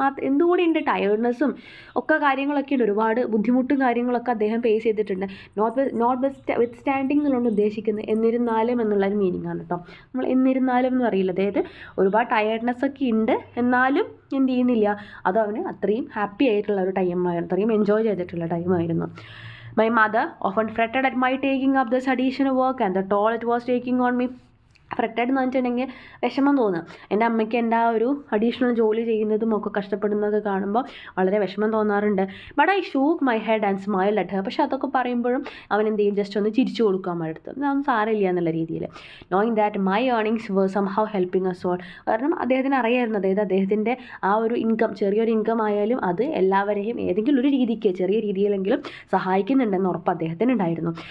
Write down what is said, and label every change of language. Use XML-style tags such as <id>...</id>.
<ml>എന്തുകൂടി ഉണ്ട്, ടയർഡ്നെസ്സും ഒക്കെ കാര്യങ്ങളൊക്കെ ഉണ്ട്, ഒരുപാട് ബുദ്ധിമുട്ടും കാര്യങ്ങളൊക്കെ അദ്ദേഹം ഫേസ് ചെയ്തിട്ടുണ്ട്. നോട്ട് വിത്ത് സ്റ്റാൻഡിങ് എന്നുള്ളത് ഉദ്ദേശിക്കുന്നത് എന്നിരുന്നാലും എന്നുള്ള എന്നിരുന്നാലും മീനിങ് ആണ് കേട്ടോ. നമ്മൾ എന്നിരുന്നാലും എന്ന് പറയില്ല, അതായത് ഒരുപാട് ടയേർഡ്നെസ് ഒക്കെ ഉണ്ട്, എന്നാലും എന്ത് ചെയ്യുന്നില്ല, അത് അവന് അത്രയും ഹാപ്പി ആയിട്ടുള്ള ഒരു ടൈമായിരുന്നു, അത്രയും എൻജോയ് ചെയ്തിട്ടുള്ള ടൈമായിരുന്നു.</ml> <en>My mother often fretted at my taking up this additional work and the toll it was taking on me.</en> <ml>ഫ്രട്ടഡ് എന്ന് വെച്ചിട്ടുണ്ടെങ്കിൽ വിഷമം തോന്നുക. എൻ്റെ അമ്മയ്ക്ക് എൻ്റെ ആ ഒരു അഡീഷണൽ ജോലി ചെയ്യുന്നതും ഒക്കെ കഷ്ടപ്പെടുന്നതൊക്കെ കാണുമ്പോൾ വളരെ വിഷമം തോന്നാറുണ്ട്.</ml> <en>But I shook my head and smile at her.</en> <ml>പക്ഷേ അതൊക്കെ പറയുമ്പോഴും അവൻ എന്ത് ചെയ്യും, ജസ്റ്റ് ഒന്ന് ചിരിച്ചു കൊടുക്കും അമ്മയുടെ അടുത്ത്, അതൊന്നും സാരമില്ല എന്നുള്ള രീതിയിൽ.</ml> <en>Knowing that my earnings were somehow helping us all.</en> <ml>കാരണം അദ്ദേഹത്തിന് അറിയായിരുന്നു, അതായത് അദ്ദേഹത്തിൻ്റെ ആ ഒരു ഇൻകം, ചെറിയൊരു ഇൻകം ആയാലും അത് എല്ലാവരെയും ഏതെങ്കിലും ഒരു രീതിക്ക് ചെറിയ രീതിയിലെങ്കിലും സഹായിക്കുന്നുണ്ടെന്ന് ഉറപ്പ് അദ്ദേഹത്തിന് ഉണ്ടായിരുന്നു.</ml>